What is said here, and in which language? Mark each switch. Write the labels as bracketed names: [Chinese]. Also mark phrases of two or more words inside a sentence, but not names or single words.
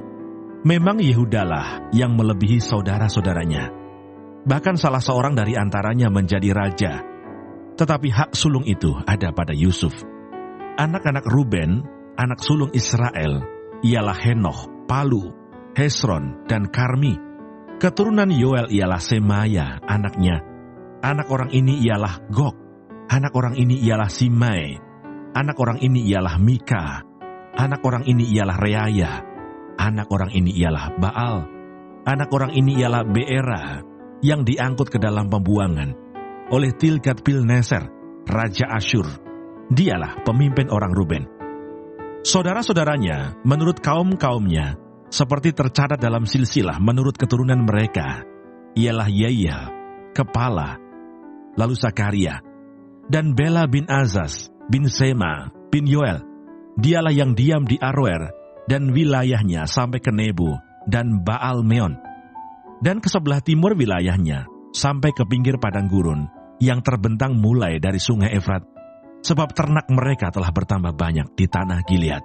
[Indonesian] Memang Yehudalah yang melebihi saudara-saudaranya. Bahkan salah seorang dari antaranya menjadi raja. Tetapi hak sulung itu ada pada Yusuf. Anak-anak Ruben, anak sulung Israel, ialah Henoch, Palu, Hesron, dan Karmi. Keturunan Yoel ialah Semaya, anaknya. Anak orang ini ialah Gog. Anak orang ini ialah Simei. Anak orang ini ialah Mika. Anak orang ini ialah Reaya. Anak orang ini ialah Baal. Anak orang ini ialah Beera, yang diangkut ke dalam pembuangan oleh Tilgat-Pilneser, Raja Asyur. Dialah pemimpin orang Ruben. Saudara-saudaranya, menurut kaum-kaumnya, seperti tercatat dalam silsilah menurut keturunan mereka, ialah Yeiel, kepala, lalu Zakaria, dan Bela bin Azaz, bin Sema, bin Yoel. Dialah yang diam di Aroer, dan wilayahnya sampai ke Nebo, dan Baal Meon. Dan ke sebelah timur wilayahnya, sampai ke pinggir padang gurun, yang terbentang mulai dari sungai Efrat, sebab ternak mereka telah bertambah banyak di tanah Gilead.